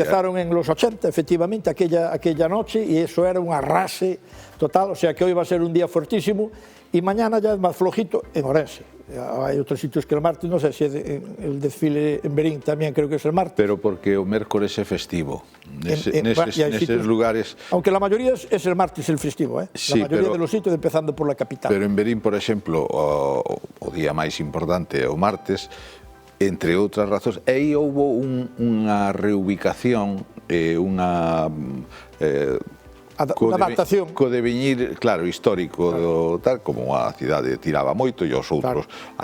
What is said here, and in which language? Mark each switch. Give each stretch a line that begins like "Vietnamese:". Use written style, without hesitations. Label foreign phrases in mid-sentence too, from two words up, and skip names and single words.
Spanish: Empezaron en los 80, efectivamente, aquella noche, y eso era un arrase total, o sea que hoy va a ser un día fuertísimo, y mañana ya es más flojito en Ourense. Hay otros sitios que el martes, no sé si el desfile en Verín también creo que es el martes.
Galician: Pero porque o mércores é festivo, neses lugares...
Spanish: Aunque la mayoría es el martes el festivo, Sí, la mayoría de los sitios, empezando por la capital.
Galician: Pero en Verín, por exemplo, o día máis importante é o martes, entre outras razóns, aí houbo unha reubicación, unha adaptación. Co deviñir, claro, histórico, claro. Tal, como a cidade tiraba moito, e os outros, claro.